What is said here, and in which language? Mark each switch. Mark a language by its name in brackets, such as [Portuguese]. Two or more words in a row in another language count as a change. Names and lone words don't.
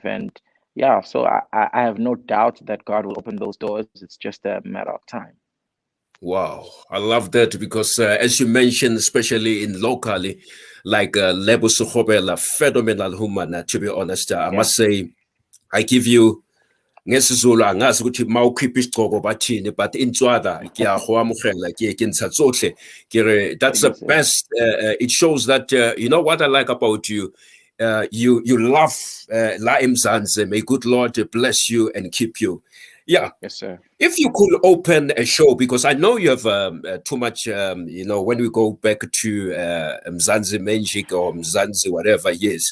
[English] And yeah, so I have no doubt that God will open those doors. It's just a matter of time. Wow, I love that because as you mentioned, especially in locally, like Lebo Sukhobela, phenomenal human. To be honest, I Yeah, must say, I give you [Zulu] ngesizulu angazi ukuthi mawukhipha isigcoko bathini, [Tswana] but intswada ke go amogela ke ntsha tsotlhe ke that's [English] thank you, the sir. best. It shows that you know what I like about you. You love La Mzansi. May good Lord bless you and keep you. Yeah, Yes, sir. if you could open a show, because I know you have too much, you know, when we go back to Mzansi Magic or Mzansi, whatever, yes.